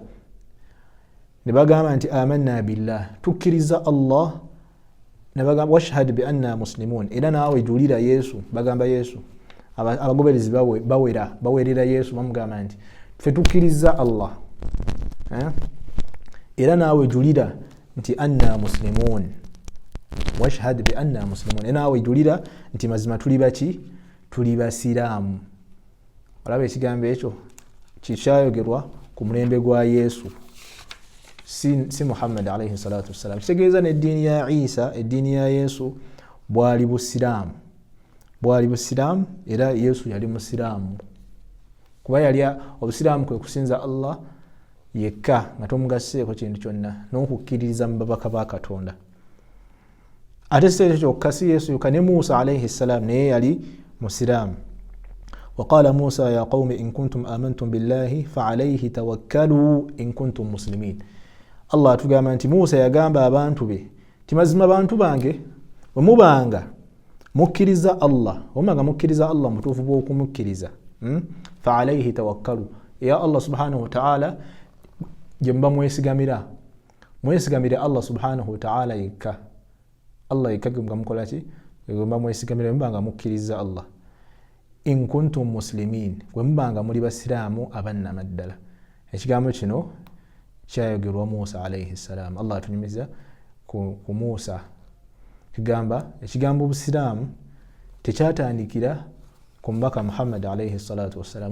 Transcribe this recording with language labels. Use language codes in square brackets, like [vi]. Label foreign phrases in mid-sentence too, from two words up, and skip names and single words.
[lg] Ne bagamba nti [ar] آمنا بالله, [lg] tukkiriza Allah, ne bagamba [ar] واشهد بأنا مسلمون, [lg] era naawe julira Yesu, bagamba Yesu, abagoberezi bawerera Yesu, bamugamba nti ffe tukkiriza Allah, era naawe julira nti [ar] أنا مسلمون, واشهد بأنا مسلمون, [lg] era naawe julira nti mazima tuli baki, tuli basiraamu. Olaba ekigambo ekyo kikyayogerwa ku mulembe gwa Yesu, si Muhammad [ar] عليه الصلاة والسلام. [lg] Kitegeeza n'eddiini ya Isa, eddiini ya Yesu bwali busiraamu, era Yesu yali musiraamu, kuba yali obusiraamu kwe kusinza Allah yekka nga tomugaseeko kintu kyonna, n'okukkiririza mu babaka ba Katonda. Ate si ekyo kyokka, si Yesu yokka, ne Musa [ar] عليه السلام [lg] naye yali musiraamu. [ar] وقال موسى يا قوم إن كنتم آمنتم بالله فعليه توكلوا إن كنتم مسلمين. [lg] Allah atugamba nti Musa yagamba abantu be ti mazima bantu bange omubanga mukkiriza Allah, omanga mukkiriza Allah mutuufu bw'okumukkiriza, [ar] فعليه توكلوا, [lg] ya Allah [ar] سبحانه وتعالى [lg] gye muba mwesigamira, mwesigamire Allah [ar] سبحانه وتعالى [lg] yekka. Allah yekka nga mukola ki? Mba mwesigamire mbanga mukkiriza Allah. [ar] إن كنتم مسلمين, [lg] gwe mbanga muri basiraamu abannamaddala. Ekigambo kino kyayogerwa Musa [ar] عليه السلام. [lg] Allah atunyumiza ku Musa. Ekigambo busiraamu tekyatandikira ku mbaka Muhammad [ar] عليه الصلاة والسلام.